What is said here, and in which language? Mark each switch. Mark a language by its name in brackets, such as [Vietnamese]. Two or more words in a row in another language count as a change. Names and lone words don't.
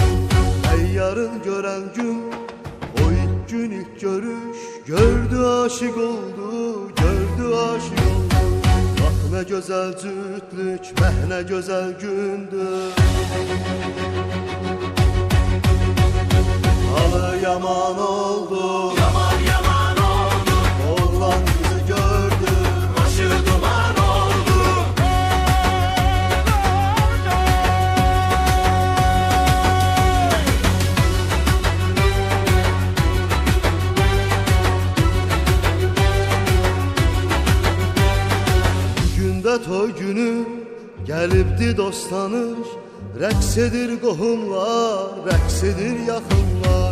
[Turkish] Ey yarın gören gün, o ilk gün ilk görüş, gördü aşık oldu, gördü aşık oldu. Bak ne güzel cütlük, ne güzel gündür. Halı yaman oldu, Yaman yaman oldu, oğlan kızı gördü, başı duman oldu. [Azerbaijani] Gündə toy günü gəlibdi dost tanış, rəqs edir qohumlar, rəqs edir yaxınlar.